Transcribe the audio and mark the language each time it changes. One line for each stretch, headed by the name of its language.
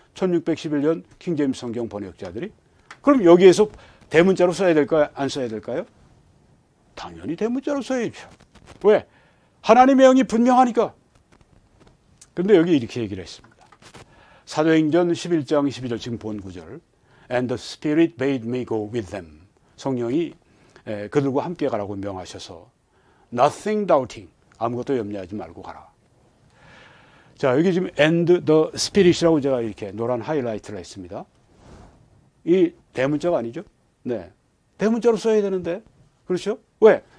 Korean: 1611년 킹제임스 성경 번역자들이. 그럼 여기에서 대문자로 써야 될까요? 안 써야 될까요? 당연히 대문자로 써야죠. 왜? 하나님의 영이 분명하니까. 그런데 여기 이렇게 얘기를 했습니다. 사도행전 11장 12절 지금 본 구절.
English: And the Spirit bade me go with them.
Korean: 성령이 그들과 함께 가라고 명하셔서
English: nothing doubting.
Korean: 아무것도 염려하지 말고 가라. 자, 여기 지금
English: and the Spirit
Korean: 이라고 제가 이렇게 노란 하이라이트를 했습니다. 이 대문자가 아니죠? 네. 대문자로 써야 되는데. 그렇죠? 왜?